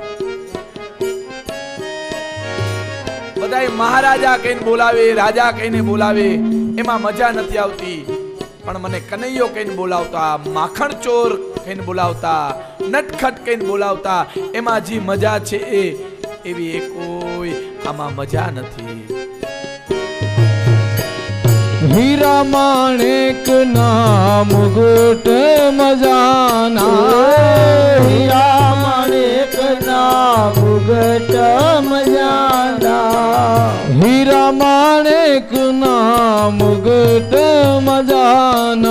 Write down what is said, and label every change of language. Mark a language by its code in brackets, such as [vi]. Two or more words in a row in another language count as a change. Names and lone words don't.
[gu] બધાય મહારાજા કહીને બોલાવે રાજા કહીને બોલાવે એમાં મજા નથી આવતી પણ મને કનૈયો કહીને બોલાવતા માખણ ચોર કહીને બોલાવતા નટખટ કહીને બોલાવતા એમાં જે મજા છે એવી કોઈ આમાં મજા નથી હીરા માણિક ના મુકુટ મજાના હીરા માણિક ના મુકુટ મજાના હીરા માણિક ના મુકુટ મજાના